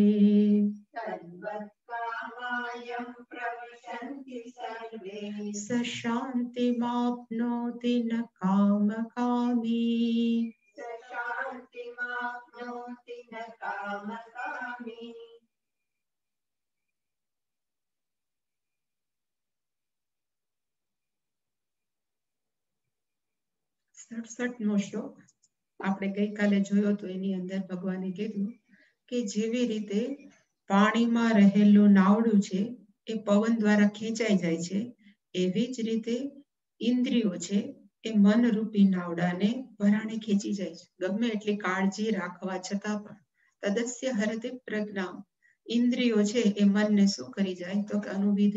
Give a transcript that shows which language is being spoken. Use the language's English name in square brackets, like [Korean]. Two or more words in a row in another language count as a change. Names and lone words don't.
[Sanskrit] तद्वत् कामायं प्रविशन्ति सर्वे स शान्तिमाप्नोति न कामकामी स शान्तिमाप्नोति न कामकामी [Gujarati] સડસઠમો શ્લોક આપણે ગઈકાલે જોયો તો એની અંદર ભગવાને કીધું કે જેવી રીતે પાણીમાં રહેલું નાવડું છે એ પવન દ્વારા ખેંચાઈ જાય છે એવી જ રીતે ઇન્દ્રિયો છે એ મનરૂપી નાવડાને ભરાણે ખેંચી જાય છે ગમે એટલી કાળજી રાખવા છતાં પણ [Sanskrit] તદસ્ય હરતે પ્રજ્ઞા [Gujarati] ઇન્દ્રિયો છે એ મનને શું કરી જાય તો કે અનુવિધિ